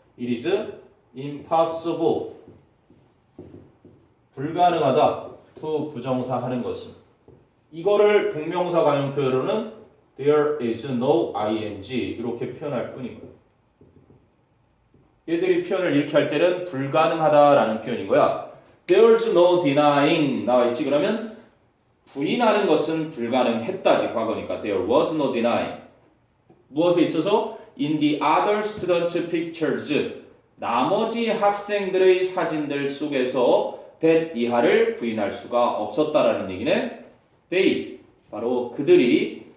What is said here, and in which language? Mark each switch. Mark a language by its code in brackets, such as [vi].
[en] It is impossible. [ko] 불가능하다. to 부정사 하는 것은. 이거를 동명사 관용 표현으로는 there is no ing 이렇게 표현할 뿐인 거야. 얘들이 표현을 이렇게 할 때는 불가능하다라는 표현인 거야. [en] There's no denying [ko] 나와 있지. 그러면 부인하는 것은 불가능했다지 과거니까 [en] there was no denying. [ko] 무엇에 있어서 [en] in the other students' pictures [ko] 나머지 학생들의 사진들 속에서 that 이하를 부인할 수가 없었다라는 얘기네. They 바로 그들이